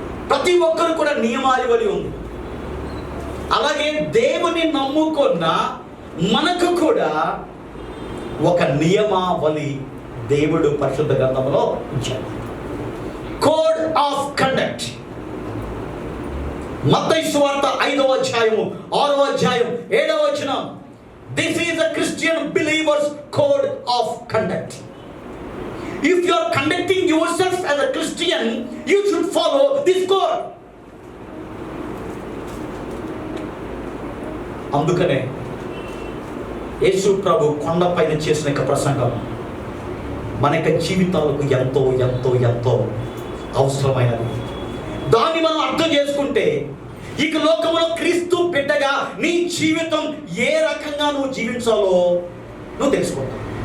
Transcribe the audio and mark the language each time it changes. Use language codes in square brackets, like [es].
[te] ప్రతి ఒక్కరు కూడా నియమావళి ఉంది. అలాగే దేవుని నమ్ముకున్న మనకు కూడా ఒక నియమావళి దేవుడు పరిశుద్ధ గ్రంథంలో ఇచ్చాడు. [en] Code of conduct. [te] మత్తయి సువార్త 5వ అధ్యాయము 6వ అధ్యాయం 7వ వచనం. [en] This is a Christian believer's code of conduct. If you are conducting yourself as a Christian, you should follow this code. [te] అందుకనే యేసు ప్రభు కొండపైన చేసిన యొక్క ప్రసంగం మన యొక్క జీవితాలకు ఎంతో ఎంతో ఎంతో అవసరమైనది. దాన్ని మనం అర్థం చేసుకుంటే ఇక లోకంలో క్రీస్తు బిడ్డగా నీ జీవితం ఏ రకంగా నువ్వు జీవించాలో నువ్వు తెలుసుకుంటావు.